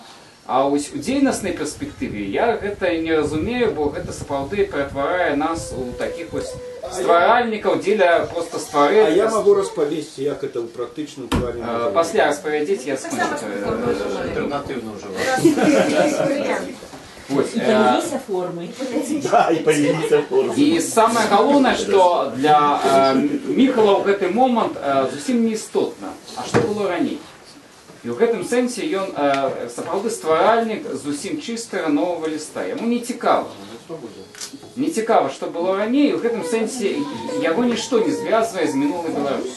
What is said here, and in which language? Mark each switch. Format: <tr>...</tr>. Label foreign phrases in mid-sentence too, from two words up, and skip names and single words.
<be>А вось у дзейнаснай перспектыве я гэта не разумею, бо гэта сапраўды ператварае нас у такіх вось стваральнікаў, дзеля проста стварыць. А я могу распавесці, як гэта ў практычным плане. Пасля распавядзець, я скончу.</be> <ru>Альтернативно уже.</ru> <be>Вось,</be> <ru>И появились формы. Да, и появился форма.</ru> <be>і самае галоўнае, што для Міхала ў гэты момант зусім не істотна, а што было раней. І ў гэтым сэнсе ён сапраўды стваральнік зусім чыстага новага ліста. Яму не цікава. Не цікава, што было раней, і ў гэтым сэнсе яго нішто не звязвае з мінулай Беларусі.</be>